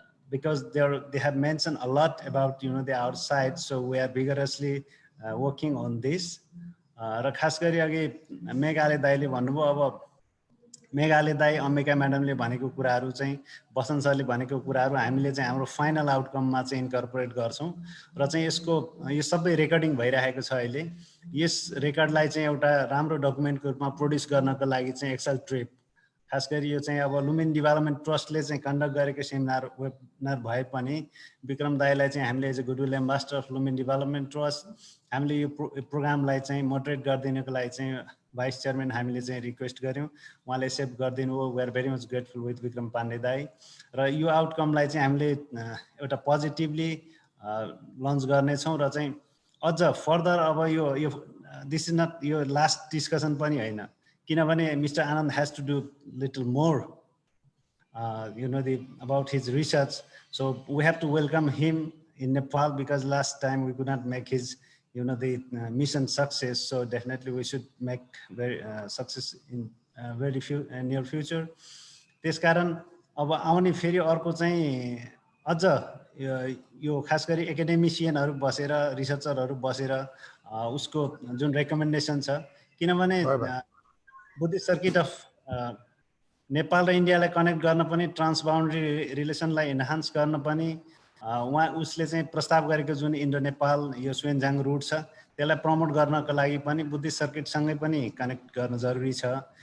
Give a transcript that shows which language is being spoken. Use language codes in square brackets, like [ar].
[en] Because they have mentioned a lot about the outside, so we are vigorously working on this. [ne] र खास गरी अघि मेघालय दाइले भन्नुभयो अब मेघालय दाई अम्बिका म्याडमले भनेको कुराहरू चाहिँ बसन्त सरले भनेको कुराहरू हामीले चाहिँ हाम्रो फाइनल आउटकममा चाहिँ इन्कर्पोरेट गर्छौँ र चाहिँ यसको यो सबै रेकर्डिङ भइरहेको छ अहिले। यस रेकर्डलाई चाहिँ एउटा राम्रो डकुमेन्टको रूपमा प्रोड्युस गर्नको लागि चाहिँ एक्सेल ट्रिप खास गरी यो चाहिँ अब लुम्बिनी डेभलपमेन्ट ट्रस्टले चाहिँ कन्डक्ट गरेको वेबिनार भए पनि विक्रम दाईलाई चाहिँ हामीले as a goodwill ambassador of Lumbini development trust हामीले यो प्रोग्रामलाई चाहिँ मोडरेट गरिदिनको लागि चाहिँ भाइस चेयरम्यान हामीले चाहिँ रिक्वेस्ट गऱ्यौँ, उहाँले एक्सेप्ट गरिदिनु हो। [en] we are very much grateful with [ne] Vikram Pandey दाई र यो आउटकमलाई चाहिँ हामीले एउटा पोजिटिभली लन्च गर्नेछौँ र चाहिँ अझ फर्दर अब यो [en] this is not [ne] यो लास्ट डिस्कसन पनि होइन, किनभने mister Anand [en] Has to do little more about his research. So we have to welcome him in Nepal because last time we could not make his the mission success. So definitely we should make very success in very near future. [ne] त्यसकारण अब आउने फेरि अर्को चाहिँ अझ यो खास गरी एकाडेमिसियनहरू बसेर रिसर्चरहरू बसेर उसको जुन रेकमेन्डेसन छ, किनभने बुद्धिस्ट सर्किट अफ नेपाल र इन्डियालाई कनेक्ट गर्न पनि ट्रान्स बाउन्ड्री रिलेसनलाई इन्हान्स गर्न पनि उसले चाहिँ प्रस्ताव गरेको जुन इन्डो नेपाल यो स्वेन्जाङ रुट छ त्यसलाई प्रमोट गर्नको लागि पनि बुद्धिस्ट सर्किटसँगै पनि कनेक्ट गर्न जरुरी छ।